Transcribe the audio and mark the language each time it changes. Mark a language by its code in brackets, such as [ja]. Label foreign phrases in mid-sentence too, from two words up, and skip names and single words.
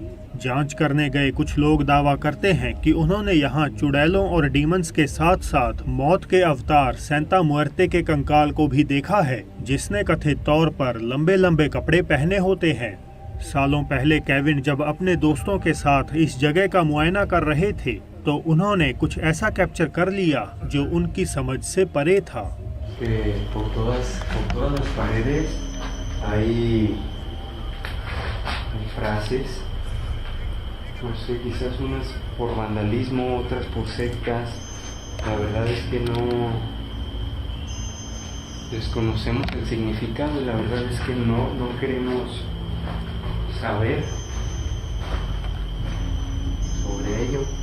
[hi] जांच करने गए कुछ लोग दावा करते हैं कि उन्होंने यहाँ चुड़ैलों और डीमंस के साथ साथ मौत के अवतार सेंटा मुएर्ते के कंकाल को भी देखा है, जिसने कथित तौर पर लंबे लंबे कपड़े पहने होते हैं। सालों पहले केविन जब अपने दोस्तों के साथ इस जगह का मुआयना कर रहे थे तो उन्होंने कुछ ऐसा कैप्चर कर लिया जो उनकी समझ से परे था। [es] que por todas las paredes hay frases. No sé, quizás unas por vandalismo, otras por sectas. La verdad es que no desconocemos el significado y la verdad es que no queremos saber sobre ello.